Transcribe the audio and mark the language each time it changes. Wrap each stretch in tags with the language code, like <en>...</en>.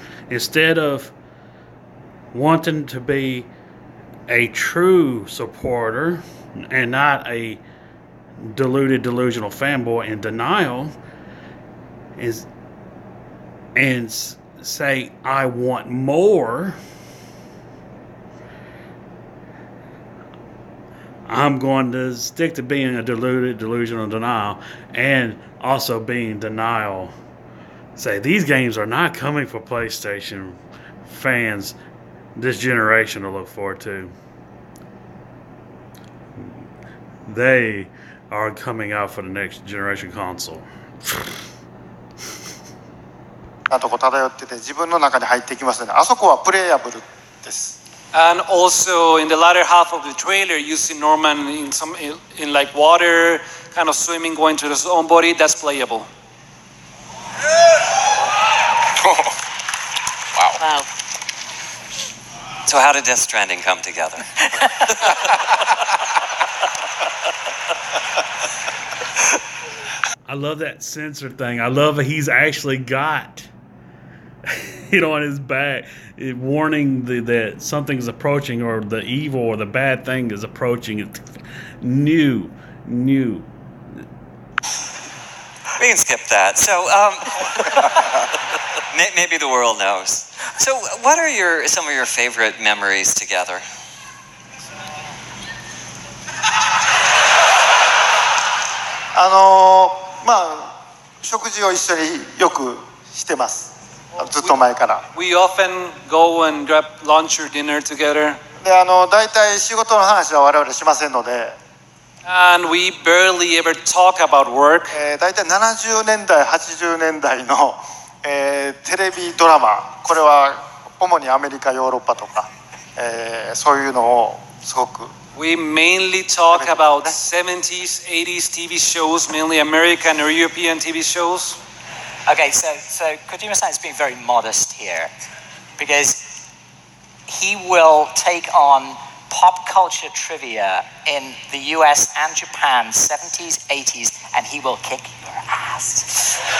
<en>Instead of wanting to be a true supporter and not a deluded, delusional fanboy in denial, and say, I want more, I'm going to stick to being a deluded, delusional denial, and also being denial. Say, these games are not coming for PlayStation fans this generation to look forward to. They are coming out for the next generation console.</en> <ja>あと漂ってて自分の中に入ってきますね。あそこはプレイヤブルです。</ja> <en>And also in the latter half of the trailer, you see Norman in like water, kind of swimming, going to his own body. That's playable. Wow. So how did Death Stranding come together? I love that sensor thing. I love that he's actually got it on his back, warning that something's approaching, or the evil or the bad thing is approaching. It's new. We can skip that. So, maybe the world knows. So, what are some of your favorite memories together?</en> <ja>食事を一緒によくしてます。ずっと前から。</ja> <en>We often go and grab lunch or dinner together.</en> <ja>で大体仕事の話は我々しませんので、</ja> <en>And we barely ever talk about work.</en> <ja>大体70年代80年代の、テレビドラマ、これは主にアメリカヨーロッパとか、そういうのをすごく</ja> <en>We mainly talk about 70s, 80s TV shows, mainly American or European TV shows. Okay, so Kojima-san is being very modest here because he will take on pop culture trivia in the US and Japan, 70s, 80s, and he will kick your ass.</en>